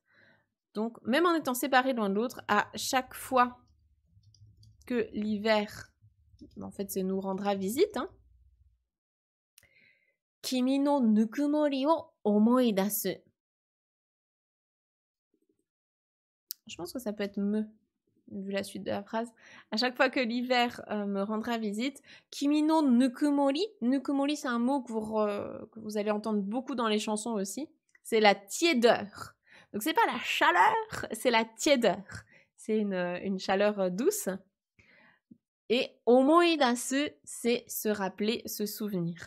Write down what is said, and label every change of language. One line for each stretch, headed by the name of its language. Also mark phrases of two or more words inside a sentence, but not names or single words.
French: Donc même en étant séparé l'un de l'autre, à chaque fois que l'hiver, en fait c'est nous rendra visite, hein.
Japanese: 君の温もりを思い出す.
French: Je pense que ça peut être me, vu la suite de la phrase. À chaque fois que l'hiver me rendra visite.
Japanese: 君の温もり.
French: Nukumori, c'est un mot que vous allez entendre beaucoup dans les chansons aussi. C'est la tiédeur. Donc c'est pas la chaleur, c'est la tiédeur. C'est une chaleur douce. Et omoidasu, c'est se rappeler, se souvenir.